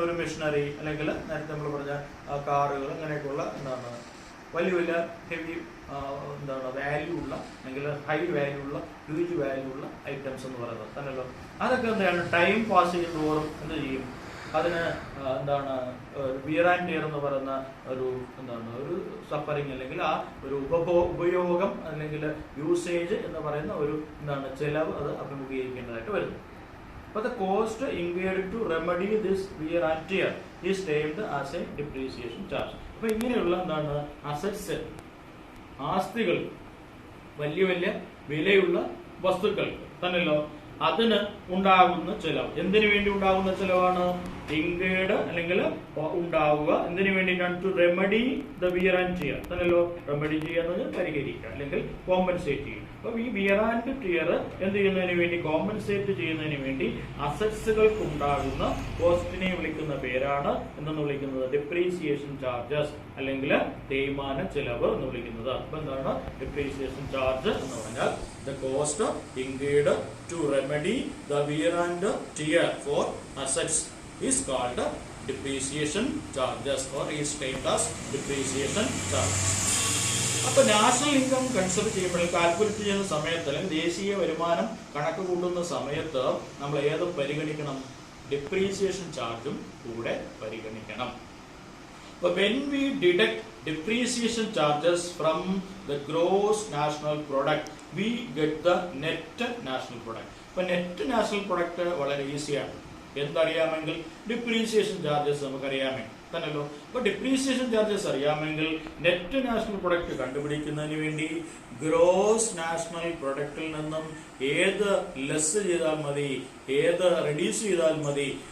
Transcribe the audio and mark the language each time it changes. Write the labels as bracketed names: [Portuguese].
[Malayalam] ഒരു മെഷീനറി അല്ലെങ്കിൽ നേരത്തെ നമ്മൾ പറഞ്ഞ കാറുകൾ, അങ്ങനെയൊക്കെയുള്ള എന്താണ് വലിയ വലിയ ഹെവി എന്താണ് വാല്യൂ ഉള്ള അല്ലെങ്കിൽ ഹൈ വാല്യൂ ഉള്ള ഹ്യൂജ് വാല്യൂ ഉള്ള ഐറ്റംസ് എന്ന് പറയുന്നത് തന്നെയല്ലോ. അതൊക്കെ എന്താണ്? ടൈം പാസ് ചെയ്യുന്നതോറും എന്ത് ചെയ്യും? അതിന് എന്താണ് വിയർ ആൻഡ് ടിയർ എന്ന് പറയുന്ന ഒരു സഫറിങ് അല്ലെങ്കിൽ ആ ഒരു ഉപയോഗം അല്ലെങ്കിൽ യൂസേജ് എന്ന് പറയുന്ന ഒരു ചെലവ് അത് അഭിമുഖീകരിക്കേണ്ടതായിട്ട് വരുന്നു. [English] But the cost incurred to remedy this wear and tear is termed as a depreciation charge. [Malayalam] അപ്പൊ ഇങ്ങനെയുള്ള അസറ്റ്സ്, ആസ്തികൾ, വലിയ വലിയ വിലയുള്ള വസ്തുക്കൾ തന്നെയല്ലോ, അതിന് ഉണ്ടാകുന്ന ചെലവ്. എന്തിനു വേണ്ടി ഉണ്ടാകുന്ന ചെലവാണ്? ഇൻകേർഡ് അല്ലെങ്കിൽ ഉണ്ടാവുക എന്തിനു വേണ്ടിയിട്ടാണ്? [English] to remedy the wear and tear [Malayalam] തന്നെയല്ലോ. Remedy ചെയ്യുന്നത് പരിഹരിക്കുക അല്ലെങ്കിൽ കോമ്പൻസേറ്റ് ചെയ്യും. അപ്പൊ ഈ വിയർ ആൻഡ് ടിയർ എന്ത് ചെയ്യുന്നതിന് വേണ്ടി? കോമ്പൻസേറ്റ് ചെയ്യുന്നതിന് വേണ്ടി അസറ്റ്സുകൾക്ക് ഉണ്ടാകുന്ന കോസ്റ്റിനെ വിളിക്കുന്ന പേരാണ് എന്തെന്ന് വിളിക്കുന്നത്? ഡിപ്രീസിയേഷൻ ചാർജസ് അല്ലെങ്കിൽ തേയ്മാന ചെലവ് എന്ന് വിളിക്കുന്നത്. അപ്പൊ എന്താണ് ഡിപ്രീസിയേഷൻ ചാർജ് എന്ന് പറഞ്ഞാൽ? [English] The cost incurred to remedy the wear and tear for assets is called depreciation charges or is termed as depreciation charges. [Malayalam] അപ്പൊ നാഷണൽ ഇൻകം കൺസിഡർ ചെയ്യുമ്പോൾ കാൽക്കുലേറ്റ് ചെയ്യുന്ന സമയത്ത് അല്ലെങ്കിൽ ദേശീയ വരുമാനം കണക്ക് കൂട്ടുന്ന സമയത്ത് നമ്മൾ ഏത് പരിഗണിക്കണം? ഡിപ്രീസിയേഷൻ ചാർജും കൂടെ പരിഗണിക്കണം. [English] But when we deduct depreciation charges from the gross national product, we get the net national product. [Malayalam] അപ്പോൾ നെറ്റ് നാഷണൽ പ്രൊഡക്റ്റ് വളരെ ഈസിയാണ്. എന്തറിയാമെങ്കിൽ ഡിപ്രീസിയേഷൻ ചാർജസ് നമുക്കറിയാമെങ്കിൽ തന്നെയല്ലോ. അപ്പോൾ ഡിപ്രീസിയേഷൻ ചാർജസ് അറിയാമെങ്കിൽ നെറ്റ് നാഷണൽ പ്രൊഡക്റ്റ് കണ്ടുപിടിക്കുന്നതിന് വേണ്ടി ഗ്രോസ് നാഷണൽ പ്രൊഡക്റ്റിൽ നിന്നും ഏത് ലെസ് ചെയ്താൽ മതി, ഏത് റെഡ്യൂസ് ചെയ്താൽ മതി?